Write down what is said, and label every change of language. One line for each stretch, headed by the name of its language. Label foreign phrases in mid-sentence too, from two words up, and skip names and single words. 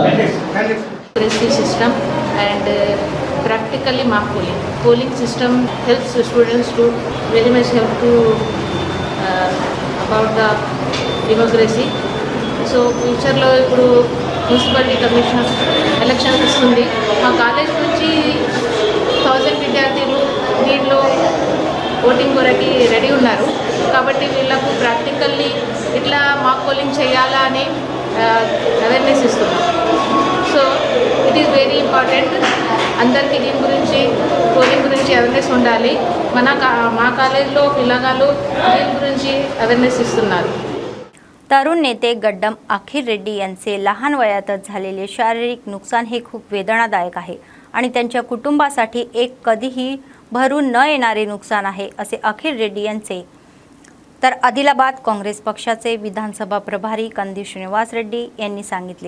English: Aggressive system and practically mock polling. Polling system helps the students to very much help to about the democracy.
Telugu: So ఫ్యూచర్లో ఇప్పుడు
English: municipality commission election
Telugu: వస్తుంది. మా కాలేజ్ నుంచి 1000 విద్యార్థులు దీంట్లో ఓటింగ్ కొరకి రెడీ ఉన్నారు. కాబట్టి వీళ్ళకు ప్రాక్టికల్లీ ఇట్లా
English: mock polling
Telugu: చేయాలా అని అవేర్నెస్ ఇస్తున్నాం.
English: so it is very important.
Telugu: అందరికీ దీని గురించి పోలింగ్ గురించి అవేర్నెస్ ఉండాలి. మా కాలేజీలో పిల్లగాళ్ళు దీని గురించి अवेअरनेस इస్తున్నారు.
Marathi: तरुण नेते गड्डम अखिल रेड्डी यांचे लहान वयातच झालेले शारीरिक नुकसान हे खूप वेदनादायक आहे आणि त्यांच्या कुटुंबासाठी एक कधीही भरून न येणारे नुकसान आहे असे अखिल रेड्डी यांचे तर आदिलाबाद काँग्रेस पक्षाचे विधानसभा प्रभारी कंदी श्रीनिवास रेड्डी यांनी सांगितले.